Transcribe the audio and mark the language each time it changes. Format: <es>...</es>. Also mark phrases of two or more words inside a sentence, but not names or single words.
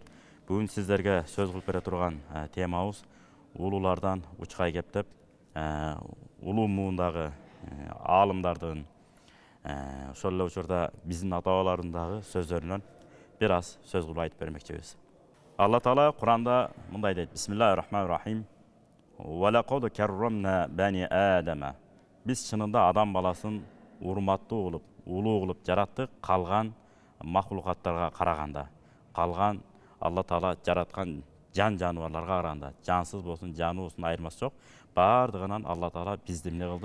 <ky>Бүгүн сиздерге сөз кылып бере турган темабыз улуулардан учкай кептеп, улуу муундагы аалымдардын ошол эле учурда биздин ата-бабалардын сөздөрүнөн бир аз сөз кылып айтып бермекчибиз. Алла Таала Куранда мындай дейт:</ky> <ar>بسم الله الرحمن الرحيم. ولقد كرمنا بني آدم.</ar> <ky>Биз чынында адам баласын урматтуу кылып, улуу кылып жараттык, калган махлукаттарга караганда. Калган Алла Таала жараткан жан-жаныбарларга караганда, жансыз болсун, жаны болсун айырмасы жок. Бардыгынан Алла Таала бизди эмне кылды?</ky>